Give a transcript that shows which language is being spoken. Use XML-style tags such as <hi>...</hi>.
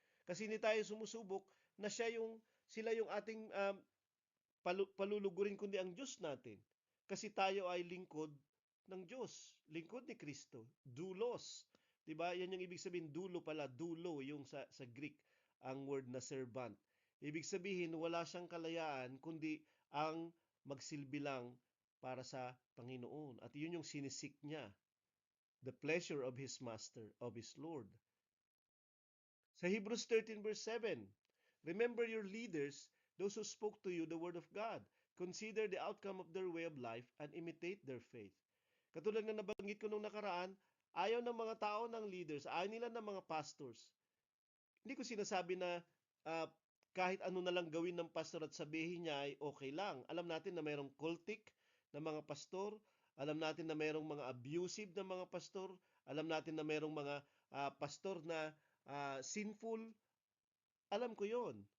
<tl>Kasi hindi tayo sumusubok na sila yung ating palulugurin kundi ang Diyos natin. Kasi tayo ay lingkod ng Diyos, lingkod ni Kristo, doulos. 'Di ba? Yan yung ibig sabihin, dulo pala, dulo yung sa Greek ang word na servant. Ibig sabihin wala siyang kalayaan kundi ang magsilbi lang para sa Panginoon. At yun yung sinisik niya,</tl> <en>the pleasure of his master, of his Lord. Sa Hebrews 13 verse 7, remember your leaders, those who spoke to you the word of God. Consider the outcome of their way of life and imitate their faith.</en> <tl>Katulad na nabanggit ko nung nakaraan, ayaw ng mga tao ng leaders, ayaw nila ng mga pastors. Hindi ko sinasabi na uh, kahit ano na lang gawin ng pastor at sabihin niya ay okay lang. Alam natin na mayroong cultic na mga pastor, alam natin na mayroong mga abusive na mga pastor, alam natin na mayroong mga pastor na sinful. Alam ko yon.</tl>